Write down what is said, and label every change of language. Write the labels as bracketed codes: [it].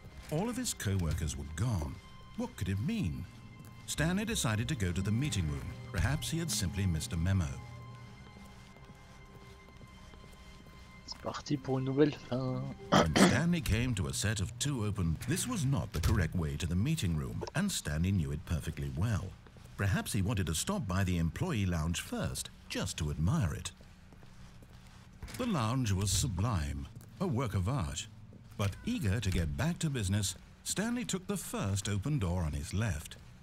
[en] All of his co-workers were gone. What could it mean? Stanley decided to go to the meeting room. Perhaps he had simply missed a memo. [fr] C'est parti pour une nouvelle fin. [en] When Stanley came to a set of 2 open... This was not the correct way to the meeting room, and Stanley knew it perfectly well. Perhaps he wanted to stop by the employee lounge first, just to admire it. The lounge was sublime, a work of art. But eager to get back to business, Stanley took the first open door on his left.